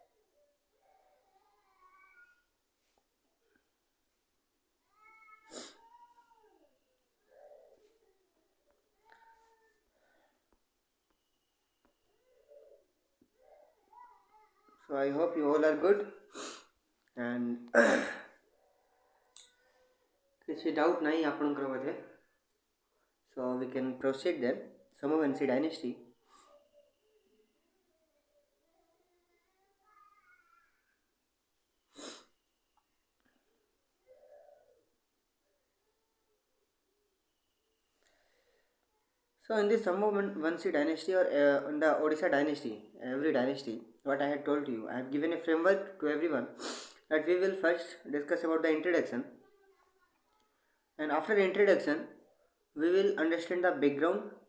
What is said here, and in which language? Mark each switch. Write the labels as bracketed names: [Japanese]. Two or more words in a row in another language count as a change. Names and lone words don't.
[English] So I hope you all are good and [Odia] କିଛି doubt ନାହିଁ ଆପଣଙ୍କର ବୋଧେ. [English] So we can proceed then. Somavanshi dynasty. So in this Somavanshi dynasty or in the Odisha dynasty, every dynasty, what I had told you, I have given a framework to everyone that we will first discuss about the introduction, and after the introduction we will understand the background